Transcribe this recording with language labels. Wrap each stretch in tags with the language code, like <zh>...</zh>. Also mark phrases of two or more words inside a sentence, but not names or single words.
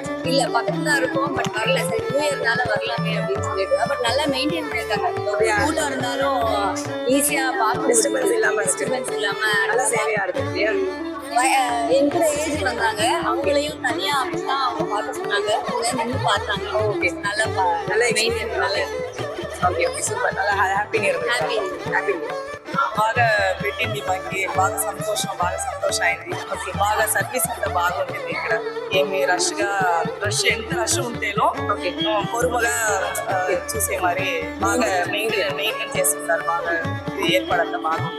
<ta>இல்ல பக்கத்துல இருக்கும் பட் வரல சரி</ta> <en>new year-naala</en> <ta>வரலாமே அப்படின்னு சொல்லிட்டு பட் நல்லா மெயின்டைன் பண்ணிருக்காங்க கூட்டம் இருந்தாலும் ஈஸியா பார்க்க டிஸ்டர்பன்ஸ் இல்லாம இருக்கு டிஸ்டர்பன்ஸ் இல்லாம நல்லா சேவையா இருக்கு இல்லையா என்கிட்ட ஏஜ் வந்தாங்க அவங்களையும் தனியா அப்படிதான் அவங்க பார்க்க சொன்னாங்க அவங்க நின்று பார்த்தாங்க ஓகே நல்லா நல்ல மெயின்டைன் நல்லா</ta> <en>okay okay super అలా happy new year హ్యాపీ హ్యాపీ</en> <te>బాగా పెట్టింది మాకి బాగా సంతోషం అయింది బాగా సర్వీస్ అంతా బాగుంటుంది ఇక్కడ ఏమి రష్ ఎంత రష్ ఉంటేనో పొరుమగా చూసే మరి బాగా మెయింటైన్ చేస్తున్నారు బాగా ఇది ఏర్పడంతా బాగుంది</te>